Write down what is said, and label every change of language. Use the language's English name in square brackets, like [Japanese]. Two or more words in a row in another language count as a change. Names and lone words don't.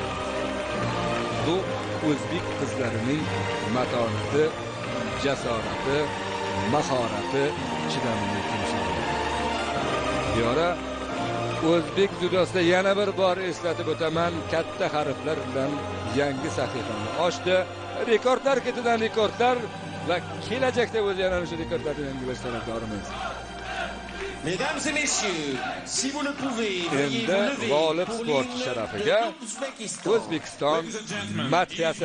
[Uzbek] Bu o'zbek qizlarining matonati, jasorati, mahorati, chidamli timsoli. Diora o'zbek dunyosida yana bir bor eslatib o'taman, katta harflar bilan yangi sahifani ochdi. Rekordlar ketidan rekordlar va kelajakda o'z yana shu rekordlarni yangilash tarafdorimiz. [French] Mesdames et messieurs, si vous le pouvez, veuillez vous lever [Uzbek] g'olib [French] pour sport l'hymne [Uzbek] sharafiga [French] de l'Ouzbekistan. [Uzbek] O'zbekiston [English] Ladies and gentlemen, [Uzbek] madhiyasi.